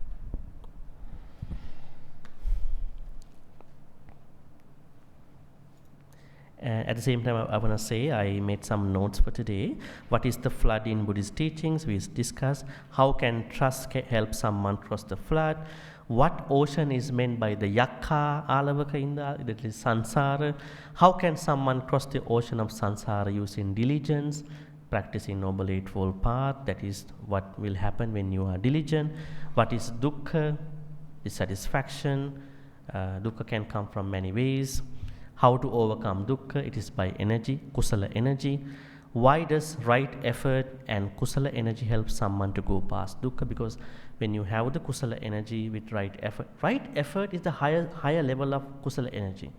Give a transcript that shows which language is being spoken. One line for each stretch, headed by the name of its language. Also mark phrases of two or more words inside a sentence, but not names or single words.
English: At the same time, I want to say I made some notes for today. What is the flood in Buddhist teachings? We discussed how can trust help someone cross the flood. What ocean is meant by the dukkha, āḷavaka, that is samsara. How can someone cross the ocean of samsara using diligence, practicing Noble Eightfold Path? That is what will happen when you are diligent. What is dukkha? Dissatisfaction. Dukkha can come from many ways. How to overcome dukkha? It is by energy, kusala energy. Why does right effort and kusala energy help someone to go past dukkha? Because when you have the kusala energy with right effort is the higher level of kusala energy.